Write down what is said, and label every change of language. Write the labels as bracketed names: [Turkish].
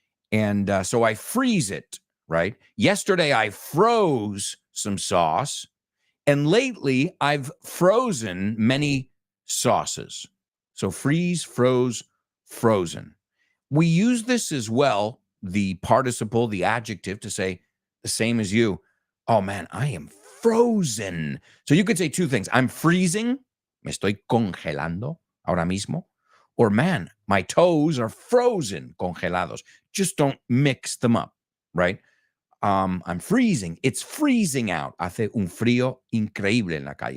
[English] And so I freeze it, right? Yesterday I froze some sauce, and lately I've frozen many sauces. So freeze, froze, frozen. We use this as well, the participle, the adjective, to say the same as you. Oh man, I am frozen. So you could say 2 things. I'm freezing. [Spanish] Me estoy congelando ahora mismo. [English] Or man, my toes are frozen, congelados. Just don't mix them up, right? I'm freezing. It's freezing out. [Spanish] Hace un frío increíble en la calle.